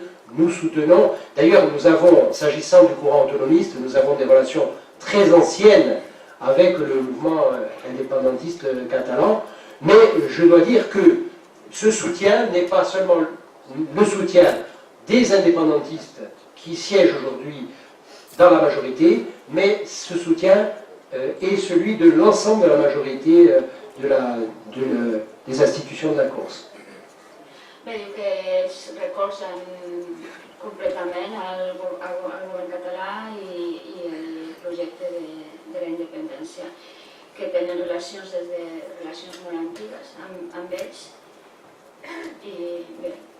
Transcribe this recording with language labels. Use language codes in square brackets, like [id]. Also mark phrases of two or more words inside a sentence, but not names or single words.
[fr] Nous soutenons, d'ailleurs nous avons, s'agissant du courant autonomiste, nous avons des relations très anciennes avec le mouvement indépendantiste catalan, mais je dois dire que ce soutien n'est pas seulement le soutien des indépendantistes qui siègent aujourd'hui dans la majorité, mais ce soutien est celui de l'ensemble de la majorité des institutions de la Corse. [ca] Bé, diu que ells recolzen completament el govern català i el projecte de la independència, que tenen relacions des de relacions molt antigues amb ells. I bé,